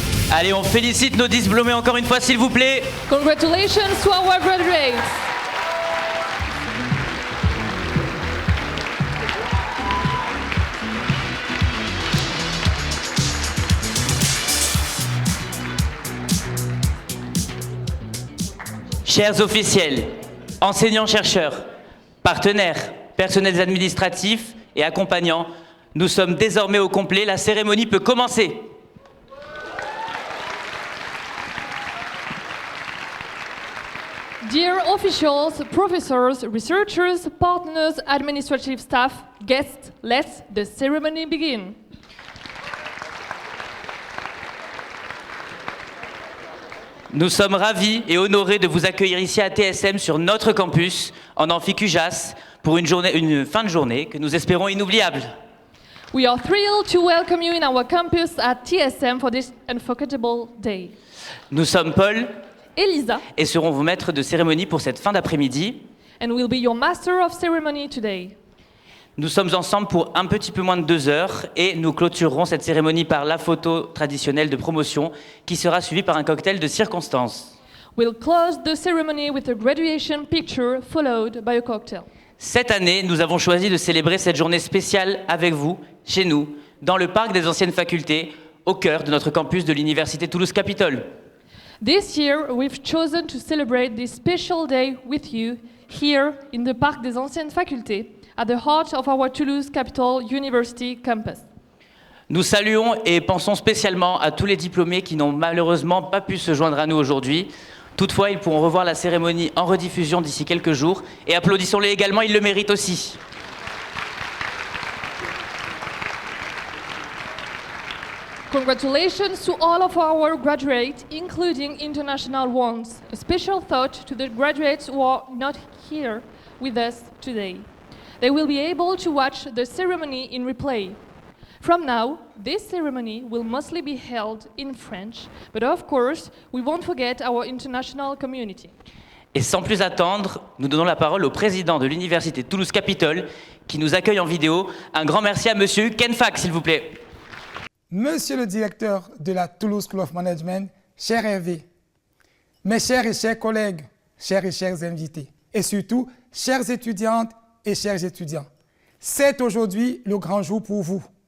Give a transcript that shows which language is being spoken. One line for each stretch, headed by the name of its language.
French: Allez, on félicite nos diplômés encore une fois, s'il vous plaît.
English: Congratulations to our graduates.
French: Chers officiels, enseignants-chercheurs, partenaires, personnels administratifs et accompagnants, nous sommes désormais au complet, la cérémonie peut commencer.
English: Dear officials, professors, researchers, partners, administrative staff, guests, let the ceremony begin.
French: Nous sommes ravis et honorés de vous accueillir ici à TSM sur notre campus, en amphi Cujas, pour une fin de journée que nous espérons inoubliable.
English: We are thrilled to welcome you in our campus at TSM for this unforgettable day.
French: Nous sommes Paul Elisa, et serons vos maîtres de cérémonie pour cette fin d'après-midi.
English: and will be your master of ceremony today.
French: Nous sommes ensemble pour un petit peu moins de 2 heures et nous clôturerons cette cérémonie par la photo traditionnelle de promotion qui sera suivie par un cocktail de circonstances.
English: We'll close the ceremony with a graduation picture followed by a cocktail.
French: Cette année, nous avons choisi de célébrer cette journée spéciale avec vous, chez nous, dans le parc des anciennes facultés, au cœur de notre campus de l'Université Toulouse-Capitole.
English: This year, we've chosen to celebrate this special day with you here in the Parc des Anciennes Facultés, at the heart of our Toulouse Capital University campus.
French: Nous saluons et pensons spécialement à tous les diplômés qui n'ont malheureusement pas pu se joindre à nous aujourd'hui. Toutefois, ils pourront revoir la cérémonie en rediffusion d'ici quelques jours et applaudissons-les également, ils le méritent aussi.
English: Congratulations to all of our graduates, including international ones. A special thought to the graduates who are not here with us today. They will be able to watch the ceremony in replay. From now, this ceremony will mostly be held in French, but of course, we won't forget our international community.
French: Et sans plus attendre, nous donnons la parole au président de l'Université Toulouse-Capitole qui nous accueille en vidéo. Un grand merci à monsieur Ken Fak, s'il vous plaît. Monsieur le directeur de la Toulouse School of Management, cher Hervé, mes chers et chers collègues, chers et chers invités, et surtout, chères étudiantes et chers étudiants, c'est aujourd'hui le grand jour pour vous.